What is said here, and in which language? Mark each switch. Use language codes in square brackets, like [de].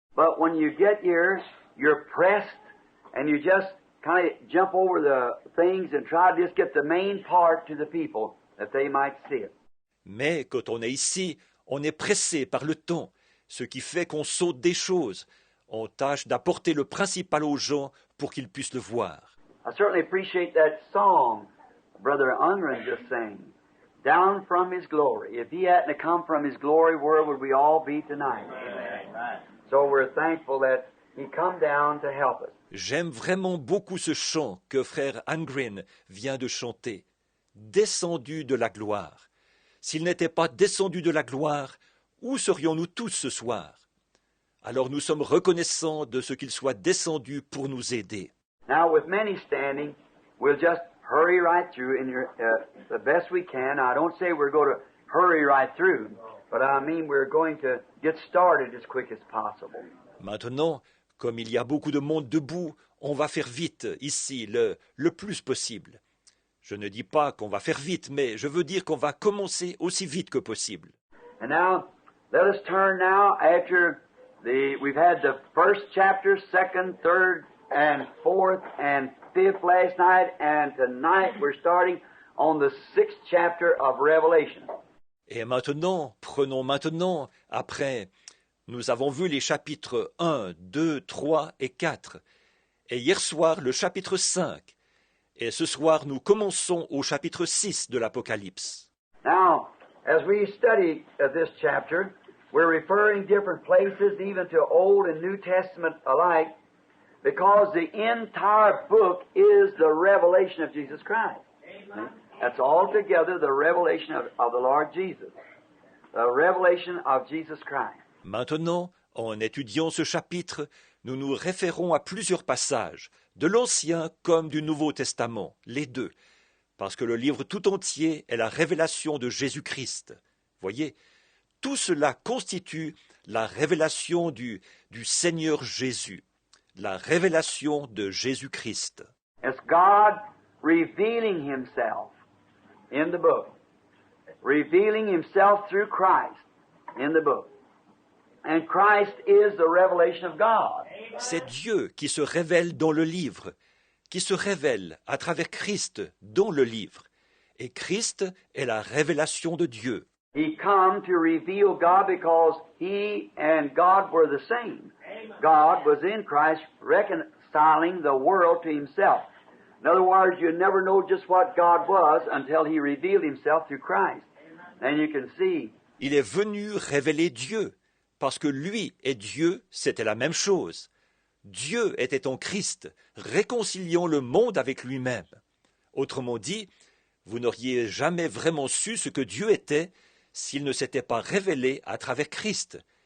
[en] But when you get here, you're pressed and you just kind of jump over the things and try to just get the main part to the people that they might see it. [fr] Mais quand on est ici, on est pressé par le temps, ce qui fait qu'on saute des choses. On tâche d'apporter le principal aux gens pour qu'ils puissent le voir. [en] I certainly appreciate that song Brother Unrun just sang, Down from His Glory. If He hadn't come from His glory, where would we all be tonight? Amen. So we're thankful that He come down to help us. [fr] J'aime vraiment beaucoup ce chant que frère Angren vient de chanter. Descendu de la gloire. S'il n'était pas descendu de la gloire, où serions-nous tous ce soir? Alors nous sommes reconnaissants de ce qu'il soit descendu pour nous aider. [en] Now, with many standing, we'll just hurry right through in the best we can. I don't say we're going to hurry right through, but I mean we're going to get started as quick as possible. [fr] Maintenant, comme il y a beaucoup de monde debout, on va faire vite ici, le plus possible. Je ne dis pas qu'on va faire vite, mais je veux dire qu'on va commencer aussi vite que possible. [en] And now, let us turn now after we've had the first chapter, second, third, and fourth, and 5th last night, and tonight we're starting on the 6th chapter of Revelation. [fr] Et maintenant, prenons maintenant, après, nous avons vu les chapitres 1, 2, 3 et 4. Et hier soir, le chapitre 5. Et ce soir, nous commençons au chapitre 6 de l'Apocalypse. [en] Now, as we study this chapter, we're referring different places, even to Old and New Testament alike, because the entire book is the revelation of Jesus Christ. Amen. That's altogether the revelation of the Lord Jesus. The revelation of Jesus Christ. [fr] Maintenant, en étudiant ce chapitre, nous nous référons à plusieurs passages, de l'Ancien comme du Nouveau Testament, les deux, parce que le livre tout entier est la révélation de Jésus-Christ. Voyez, tout cela constitue la révélation du Seigneur Jésus, la révélation de Jésus-Christ. [en] It's God revealing Himself in the book, revealing Himself through Christ in the book. And Christ is the revelation of God. [fr] C'est Dieu qui se révèle dans le livre, qui se révèle à travers Christ dans le livre. Et Christ est la révélation de Dieu. [en] He come to reveal God because He and God were the same. God was in Christ reconciling the world to Himself. In other words, you never know just what God was until He revealed Himself through Christ. Then you can see. [fr] Il est venu révéler Dieu, parce que lui et Dieu, c'était la même chose. Dieu était en Christ, réconciliant le monde avec lui-même. Autrement dit, vous n'auriez jamais vraiment su ce que Dieu était s'il ne s'était pas révélé à travers Christ.